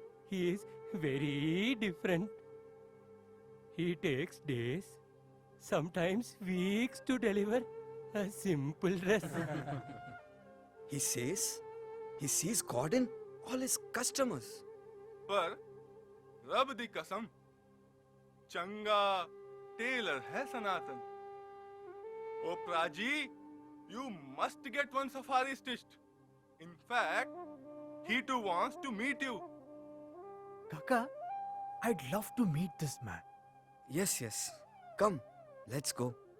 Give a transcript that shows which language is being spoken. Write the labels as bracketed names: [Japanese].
[English] He is very different. He takes days, sometimes weeks to deliver a simple dress. He says he sees God in all his customers. [Punjabi] पर रब दी कसम चंगा Taylor है सनातन. ओ प्राजी, [English] you must get one safari stitched. In fact, he too wants to meet you. Kaka, I'd love to meet this man. Yes, yes. Come, let's go.